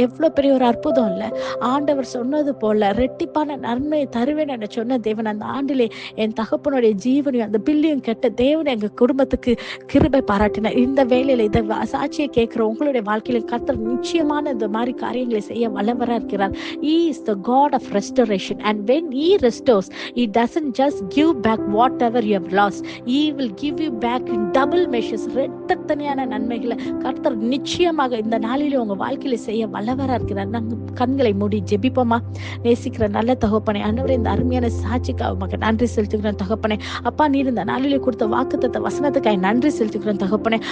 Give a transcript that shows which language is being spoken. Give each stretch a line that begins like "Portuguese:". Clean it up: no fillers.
Tamil: எவ்வளோ பெரிய ஒரு அற்புதம் இல்லை? ஆண்டவர் சொன்னது போல ரெட்டிப்பான நன்மையை தருவேன் என சொன்ன தேவன் அந்த ஆண்டிலே என் தகப்பனுடைய ஜீவனையும் அந்த பில்லையும் கெட்ட தேவன் எங்க குடும்பத்துக்கு கிருபை பாராட்டினார். இந்த வேலையில இதை சாட்சியை கேட்கிற உங்களுடைய வாழ்க்கையில கர்த்தர் நிச்சயமான இந்த மாதிரி காரியங்களை செய்ய வல்லவரா இருக்கிறார்.
English: He is the God of restoration, and when He restores, He doesn't just give back whatever you have lost. He will give you back in double measures.
Tamil: ரெட்டத்தனையான நன்மைகளை கர்த்தர் நிச்சயமாக இந்த நாளிலே உங்க வாழ்க்கையில செய்ய வல்லவரா இருக்கிறார். நாங்கள் கண்களை மூடி ஜெபிப்போமா? நேசிக்கிற நல்ல தகப்பனே, ஆண்டவரே, இந்த அருமையான சாட்சிக்காக உமக்கு நன்றி செலுத்துகிறேன் தகப்பனே. அப்பா, நீர் இந்த நாளிலே கொடுத்த வாக்குத்தத்த வசனத்துக்காக நன்றி செலுத்துகிறேன் தகப்பனே.